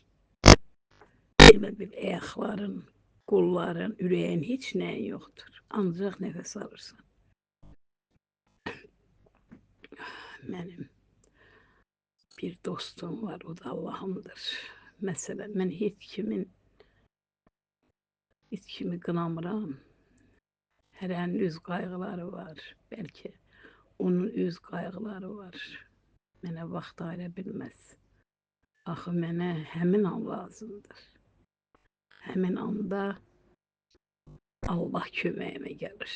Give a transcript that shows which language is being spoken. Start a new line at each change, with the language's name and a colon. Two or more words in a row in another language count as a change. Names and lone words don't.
Turkish: Böyle bir ayakların, kolların, yüreğin hiç neyin yoktur. Ancak nefes alırsan. Benim bir dostum var, o da Allah'ımdır. Mesela ben hiç kimi qınamıram.
Azerbaijani: Hərənin öz qayğıları var. Belki onun öz qayğıları var. Mənə vaxt ayıra bilməz. Axı mənə həmin an lazımdır. Həmin anda Allah köməyimə gəlir.